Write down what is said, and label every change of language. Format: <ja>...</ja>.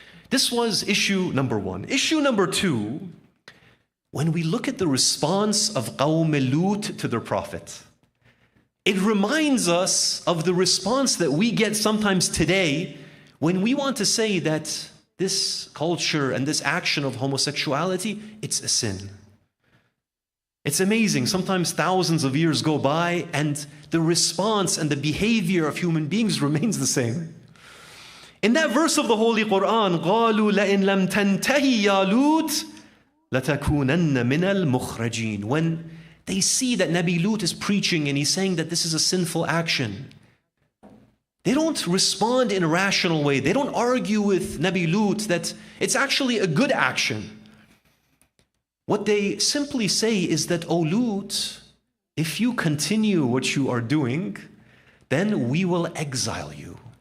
<en>This was issue number one. Issue number two, when we look at the response of Qawm Lut to their prophet, it reminds us of the response that we get sometimes today when we want to say that this culture and this action of homosexuality, it's a sin. It's amazing. Sometimes thousands of years go by and the response and the behavior of human beings remains the same. In that verse of the Holy Quran,</en> <ar>قَالُوا لَإِن لَمْ تَنْتَهِ يَا لُوتْ لَتَكُونَنَّ مِنَ الْمُخْرَجِينَ.</ar> <en>When they see that Nabi Lut is preaching and he's saying that this is a sinful action, they don't respond in a rational way. They don't argue with Nabi Lut that it's actually a good action. What they simply say is that, "Oh Lut, if you continue what you are doing, then we will exile you."</en>